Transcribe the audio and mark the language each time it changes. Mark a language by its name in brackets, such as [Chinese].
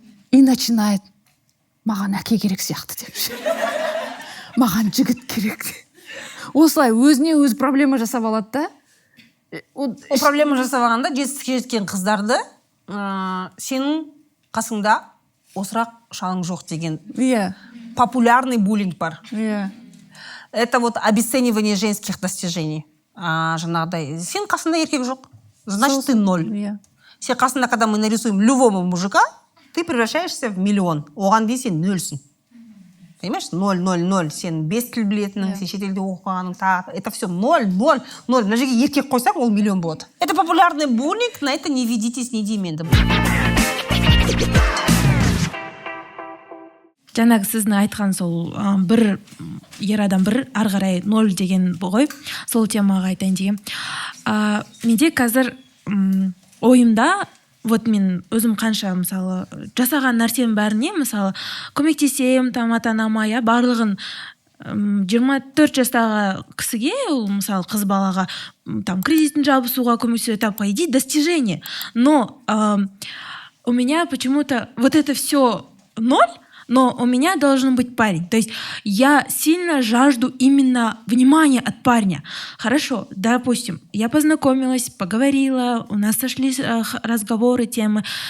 [Kazakh] И начинает: маған әке керек сияқты деп. Маған жігіт керек. Осылай өзіне өз проблема жасап алады да. О проблема жасап алғанда жетістікке жеткен қыздарды сенің қасыңда осырақ шалың жоқ деген популярный буллинг бар. [Russian] Это вот обесценивание женских достижений. [Kazakh] Жаңағыдай, сен қасында еркек жоқ, [Russian] значит ты ноль. [Kazakh] Сен қасында, [Russian] когда мы нарисуем любого мужика, ты превращаешься в миллион. [Kazakh] Оған дейін сен нөлсің. [Russian] Понимаешь? [Kazakh] 0-0-0. Сен 5 тіл білетінің, сен шетелде оқығаның, [Russian] это все [Kazakh] 0-0-0. Мына жерге еркек қойсаң, ол миллион болады. [Russian] Это популярный буллинг, на это не ведитесь, [Kazakh] не деймін енді. Жаңағы сіздің айтқан сол бір ер адам бір ары қарай 0 деген ғой, сол темаға айтайын деген. Менде қазір ойымда, вот мен өзім қанша мысалы жасаған нәрсем бәріне мысалы көмектесем, там ата-анама, [Russian] я барлығын [Kazakh] 24 жастағы кісіге, мысалы қыз балаға там кредитін жабысуға көмектесу, [Russian] это по идее достижение. Но у меня почему-то вот это все 0, но у меня должен быть парень. То есть я сильно жажду именно внимания от парня. Хорошо, допустим, я познакомилась, поговорила, у нас сошлись разговоры, темы.